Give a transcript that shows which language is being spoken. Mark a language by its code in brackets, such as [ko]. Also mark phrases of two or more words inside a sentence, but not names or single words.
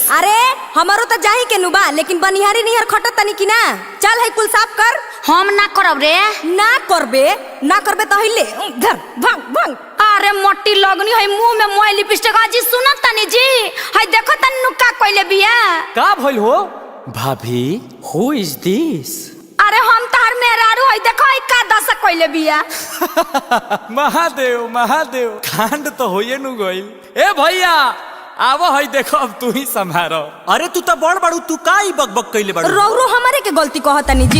[bho] अरे हमारो तो जाही के नु बा लेकिन बनिहारी निहर खटत तनी कि ना। चल हई कुल साफ कर। हम ना करब रे। ना करबे तो हिले धर भंग भंग। अरे मोटी लगनी है मुंह में मोय लिपस्टिक आजी सुनत तनी जी हई देखो तनी नु का कइले बिया। का भइल हो भाभी [en] who is this. [bho] अरे हम तार मेहरारू हई देखो हई का दशा कइले बिया। महादेव महादेव कांड तो होइए नु गइल। ए भैया आवो हई देखो अब तू ही संभारो। अरे तू तो बड़ बड़ू तू का ई बकबक कइले बड़ू। रौरो हमारे के गलती कहतनी जी।